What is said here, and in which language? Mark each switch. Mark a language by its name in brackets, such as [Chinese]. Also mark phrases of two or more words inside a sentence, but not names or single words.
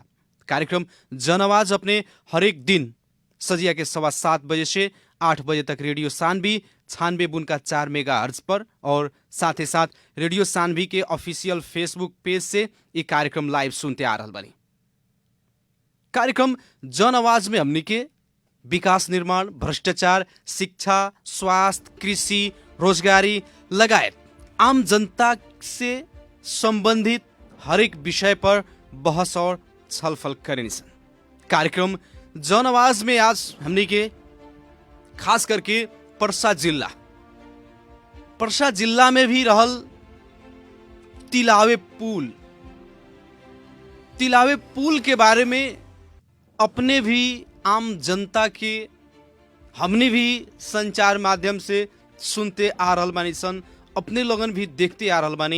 [Bhojpuri] कार्यक्रम जन आवाज अपने हर एक दिन सजिया के 7:15 बजे से 8 बजे तक रेडियो सान्वी 96.4 मेगाहर्ट्ज पर और साथ ही साथ रेडियो सान्वी के [English] official Facebook page [Bhojpuri] से ये कार्यक्रम लाइव सुनते आ रहल बानी। कार्यक्रम जन आवाज में हमनी के विकास निर्माण, भ्रष्टाचार, शिक्षा, स्वास्थ्य, कृषि, रोजगारी लगायत आम जनता से संबंधित हर एक विषय पर बहस और छलफल करेनी सन। कार्यक्रम जन आवाज में आज हमनी के खास करके पर्सा जिला में भी रहल तिलावे पुल के बारे में अपने भी आम जनता के हमने भी संचार माध्यम से सुनते आ रहल बानी सन, अपने लोगन भी देखते आ रहल बानी।